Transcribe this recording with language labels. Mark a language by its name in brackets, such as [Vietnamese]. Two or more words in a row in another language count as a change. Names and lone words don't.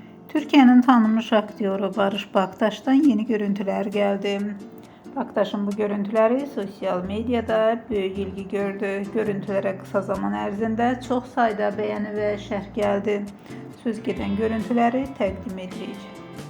[Turkish] Türkiye'nin tanınmış aktyoru Barış Baktaş'tan yeni görüntüler geldi. Baktaş'ın bu görüntüleri sosyal medyada büyük ilgi gördü. Görüntülere kısa zaman [Azerbaijani] ərzində çox sayda [Turkish] beğeni ve şərh geldi. [Azerbaijani] Söz gedən görüntüləri təqdim edirik.